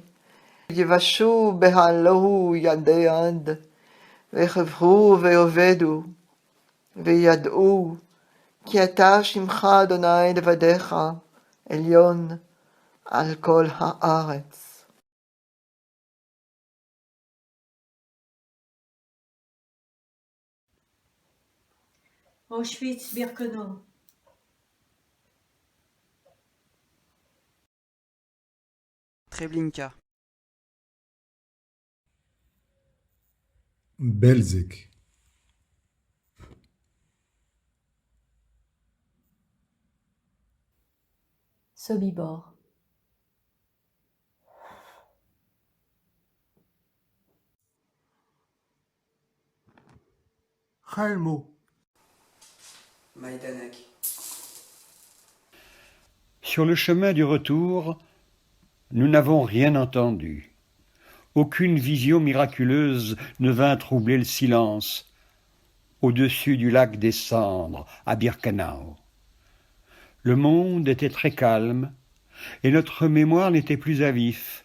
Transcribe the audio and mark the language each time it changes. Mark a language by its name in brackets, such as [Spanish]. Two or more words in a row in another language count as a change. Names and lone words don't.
[Hebrew] יבשו בהלהו ידי יד, ויחברו ויאבדו, וידעו, כי אתה שמך אדוני לבדך, עליון על כל הארץ. Auschwitz-Birkenau. Treblinka. Belzec. Sobibor. Chalmo. Majdanek. [French] Sur le chemin du retour, nous n'avons rien entendu. Aucune vision miraculeuse ne vint troubler le silence au-dessus du lac des Cendres, à Birkenau. Le monde était très calme et notre mémoire n'était plus à vif.